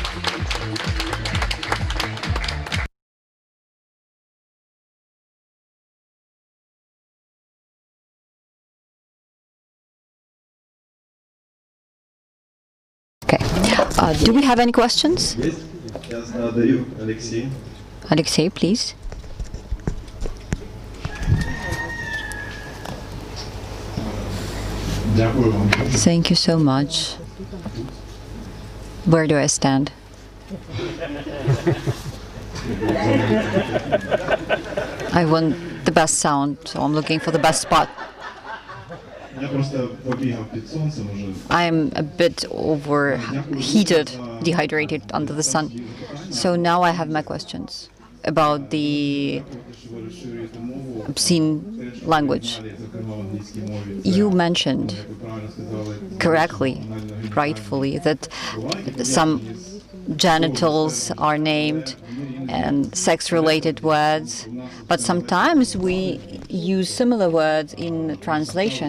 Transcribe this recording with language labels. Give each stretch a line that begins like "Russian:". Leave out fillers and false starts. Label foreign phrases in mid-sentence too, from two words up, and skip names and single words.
English: Do we have any questions? Yes.
Ukrainian: Я задаю Алексей.
English: Alexei, please.
Ukrainian: Дякую вам.
English: Thank you so much. Where do I stand? I want the best sound, so I'm looking for the best spot.
Ukrainian: Я просто побігав під сонцем уже.
English: I'm a bit overheated, dehydrated under the sun. So now I have my questions about the obscene language. You mentioned correctly, rightfully, that some genitals are named and sex-related words, but sometimes we use similar words in translation.